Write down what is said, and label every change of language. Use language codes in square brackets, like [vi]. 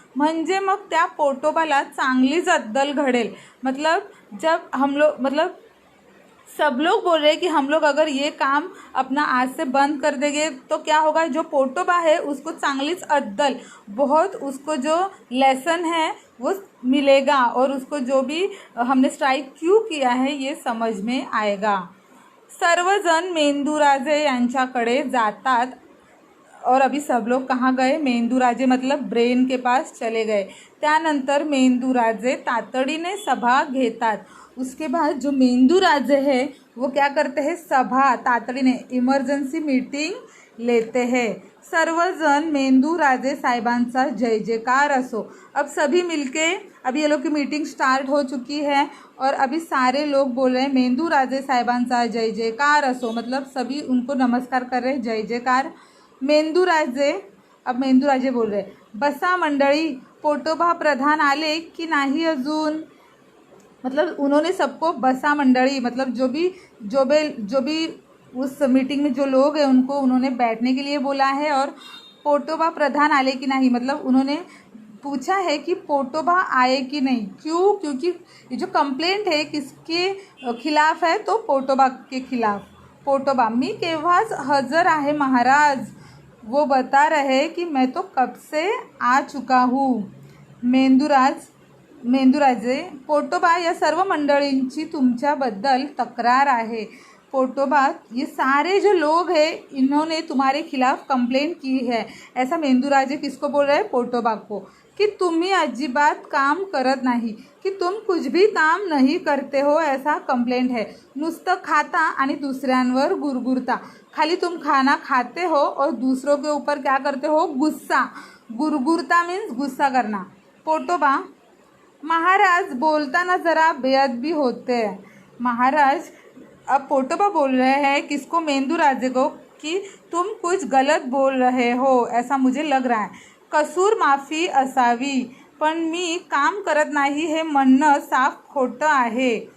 [mr] म्हणजे मग त्या पोटोबाला चांगलीच अद्दल घडेल। [hi] मतलब जब हम लोग मतलब सब लोग बोल रहे हैं कि हम लोग अगर ये काम अपना आज से बंद कर देंगे तो क्या होगा, जो पोटोबा है उसको [mr] चांगलीच अद्दल, [hi] बहुत उसको जो लेसन है वो मिलेगा, और उसको जो भी हमने स्ट्राइक क्यों किया है ये समझ में आएगा। [mr] सर्वजण मेंदूराजे यांच्याकडे जातात। [hi] और अभी सब लोग कहाँ गए, मेंदूराजे मतलब ब्रेन के पास चले गए। [mr] त्यानंतर मेंदूराजे तातडीने सभा घेतात। [hi] उसके बाद जो मेंदूराजे है वो क्या करते हैं, [mr] सभा तातडीने [hi] इमर्जन्सी मीटिंग लेते हैं। [mr] सर्वजण मेंदूराजे साहेबांचा जय जयकार असो। [hi] अब सभी मिलके, अभी ये लोग की मीटिंग स्टार्ट हो चुकी है और अभी सारे लोग बोल रहे हैं [mr] मेंदूराजे साहेबांचा जय जयकार असो, [hi] मतलब सभी उनको नमस्कार कर रहे हैं, जय जयकार। [mr] मेंदूराजे, [hi] अब मेंदूराजे बोल रहे [mr] बसा मंडळी, पोटोबा प्रधान आले की नाही अजून। [hi] मतलब उन्होंने सबको बसा मंडली, मतलब जो भी उस मीटिंग में जो लोग हैं उनको उन्होंने बैठने के लिए बोला है। और [mr] पोटोबा प्रधान आले [hi] कि नहीं, मतलब उन्होंने पूछा है कि पोटोबा आए कि नहीं। क्यों? क्योंकि ये जो कंप्लेंट है किसके खिलाफ है, तो पोटोबा के खिलाफ। पोटोबा, [mr] मी केव्हाच हजर आहे महाराज, [hi] वो बता रहे कि मैं तो कब से आ चुका हूँ। [mr] मेंदूराजे, पोटोबा या सर्व मंडळींची तुमच्याबद्दल तक्रार आहे। [hi] पोटोबा, ये सारे जो लोग हैं इन्होंने तुम्हारे खिलाफ कंप्लेंट की है. ऐसा मेंदूराजे किसको बोल रहे हैं? पोटोबा को, [mr] की तुम्ही अजिबात काम करत नाही, [hi] की तुम कुछ भी काम नहीं करते हो, ऐसा कंप्लेंट है. [mr] नुसतं खाता आणि दुसऱ्यांवर गुरगुरता. [hi] खाली तुम खाना खाते हो और दूसरों के ऊपर क्या करते हो? गुस्सा. गुरगुरता मीन्स गुस्सा करना. [mr] पोटोबा, महाराज बोलताना जरा बेअदबी होते हैं. [hi] महाराज, अब पोटोबा बोल रहे हैं किसको? मेंदूराजे को, कि तुम कुछ गलत बोल रहे हो, ऐसा मुझे लग रहा है. [mr] कसूर माफी असावी, पण मी काम करत नाही हे म्हणणं साफ खोटं आहे.